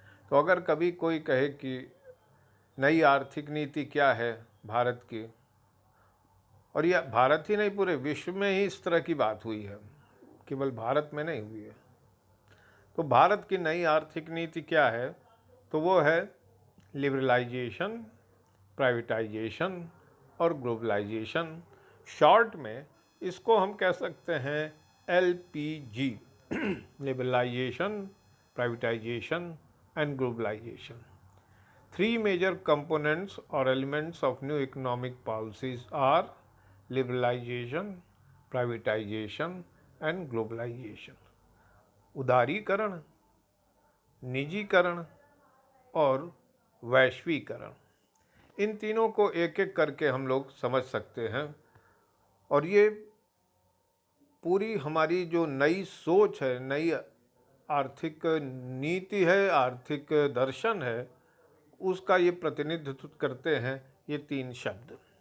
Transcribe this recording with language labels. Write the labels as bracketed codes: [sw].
[hi] तो अगर कभी कोई कहे कि नई आर्थिक नीति क्या है भारत की, और यह भारत ही नहीं पूरे विश्व में ही इस तरह की बात हुई है, केवल भारत में नहीं हुई है, तो भारत की नई आर्थिक नीति क्या है, तो वो है लिबरलाइजेशन, प्राइवेटाइजेशन और ग्लोबलाइजेशन। शॉर्ट में इसको हम कह सकते हैं [en] LPG, liberalization, privatization and globalization. Three major components or elements of new economic policies are liberalization, privatization and globalization. [hi] उदारीकरण, निजीकरण और वैश्वीकरण, इन तीनों को एक एक करके हम लोग समझ सकते हैं। और ये पूरी हमारी जो नई सोच है, नई आर्थिक नीति है, आर्थिक दर्शन है, उसका ये प्रतिनिधित्व करते हैं ये तीन शब्द।